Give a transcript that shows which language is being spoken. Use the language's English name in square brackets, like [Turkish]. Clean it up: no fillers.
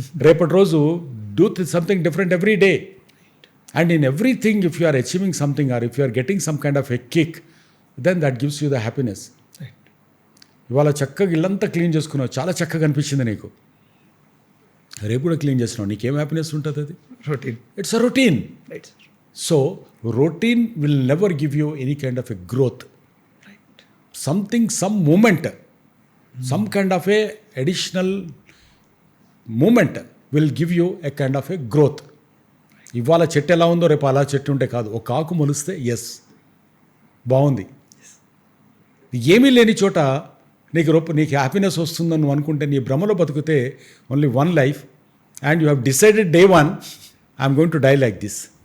[Telugu] రేపటి రోజు [English] Do something different every day. And in everything if you are achieving something or if you are getting some kind of a kick, then that gives you the happiness. [Telugu] ఇవాళ చక్కగా ఇల్లంతా clean చేసుకున్నావు, చాలా చక్కగా అనిపించింది నీకు, రేపు కూడా క్లీన్ చేస్తున్నావు, నీకేం హ్యాపీనెస్ ఉంటుంది? అది routine. [English] It's a routine. So routine will never give you any kind of a growth. some movement, some kind of a additional movement will give you a kind of a growth. [Telugu] ఇవాళ చెట్టు ఎలా ఉందో రేపు అలా చెట్టు ఉంటే కాదు, ఒక ఆకు మొలిస్తే ఎస్ బాగుంది. ఏమీ లేని చోట నీకు హ్యాపీనెస్ వస్తుందని నువ్వు అనుకుంటే నీ భ్రమలో బతికితే [English] Only one life and you have decided day 1 I'm going to die like this.